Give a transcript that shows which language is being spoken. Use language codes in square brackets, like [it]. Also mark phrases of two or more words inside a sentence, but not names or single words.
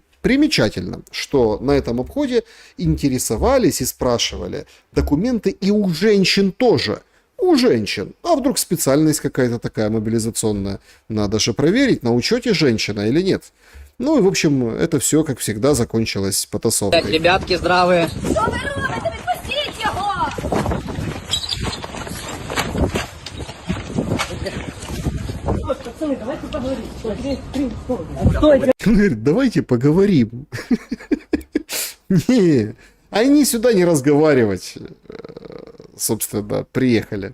[ru] Примечательно, что на этом обходе интересовались и спрашивали документы и у женщин тоже. у женщин. А вдруг специальность какая-то такая мобилизационная? Надо же проверить, на учете женщина или нет. Ну и, в общем, это все, как всегда, закончилось потасовкой. Ребятки, здравые. [uk] Що ви робите? Відпустіть його! [ru] Он говорит, давайте поговорим. Не, они сюда не разговаривать, собственно, приехали.